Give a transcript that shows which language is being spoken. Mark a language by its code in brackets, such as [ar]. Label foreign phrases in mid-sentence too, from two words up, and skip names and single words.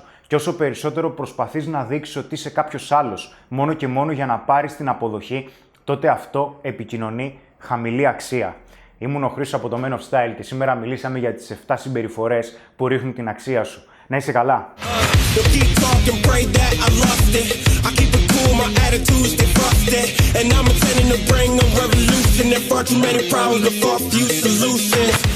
[el] Και όσο περισσότερο προσπαθείς να δείξεις ότι είσαι κάποιος άλλος, μόνο και μόνο για να πάρεις την αποδοχή, τότε αυτό επικοινωνεί χαμηλή αξία. Ήμουν ο Χρήστος από το Men of Style και σήμερα μιλήσαμε για τις 7 συμπεριφορές που ρίχνουν την αξία σου. Να είσαι καλά! [en] Don't keep talking, pray that I lost it. I keep it cool, my attitudes they frosted. And I'm intending to bring a revolution. There far too many problems, but far few solutions.